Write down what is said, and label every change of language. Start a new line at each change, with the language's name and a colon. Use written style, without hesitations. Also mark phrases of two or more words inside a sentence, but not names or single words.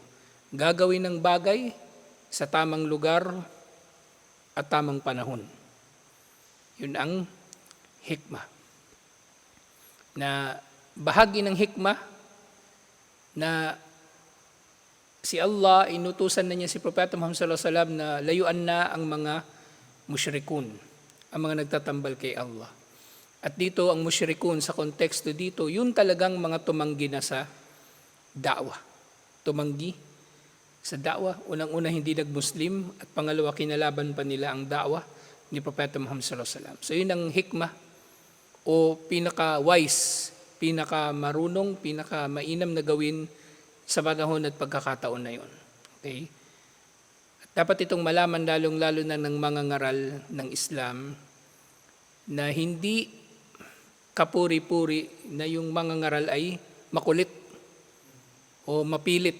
Filipino: Gagawin ng bagay sa tamang lugar at tamang panahon. Yun ang hikmah. Na bahagi ng hikmah na si Allah, inutusan na niya si Propeta Muhammad
Arabic: صلى الله عليه وسلم
Filipino: na layuan na ang mga musyrikun, ang mga nagtatambal kay Allah. At dito ang musyrikun sa konteksto dito, yun talagang mga tumanggi na sa da'wa. Tumanggi sa da'wa, unang-una hindi nag-Muslim, at pangalawa kinalaban pa nila ang da'wa ni Propeta Muhammad
Arabic: صلى الله عليه وسلم.
Filipino: So yun ang hikmah o pinaka-wise, pinaka-marunong, pinaka-mainam na gawin sa panahon at pagkakataon na yun. Okay? At dapat itong malaman lalong-lalo na ng mga ngaral ng Islam na hindi kapuri-puri na yung mga ngaral ay makulit o mapilit.